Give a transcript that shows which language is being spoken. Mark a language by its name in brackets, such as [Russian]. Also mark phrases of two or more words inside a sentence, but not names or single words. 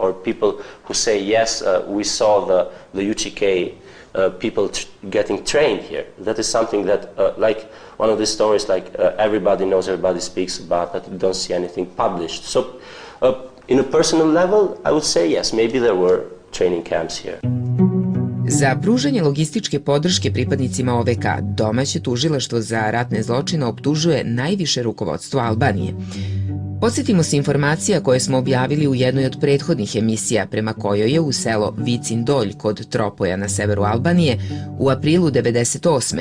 [English] Or people who say, yes, we saw the UČK people getting trained here. That is something that, like one of these stories, like everybody knows, everybody speaks about, but you don't see anything published. So in a personal level, I would say yes, maybe there were training camps here. [Serbian] Za pružanje logističke podrške pripadnicima OVK, domaće tužilaštvo za ratne zločine optužuje najviše rukovodstvo Albanije. Podsjetimo se informacija koje smo objavili u jednoj od prethodnih emisija, prema kojoj je u selo Vicin Dolj kod Tropoja na severu Albanije u aprilu 1998.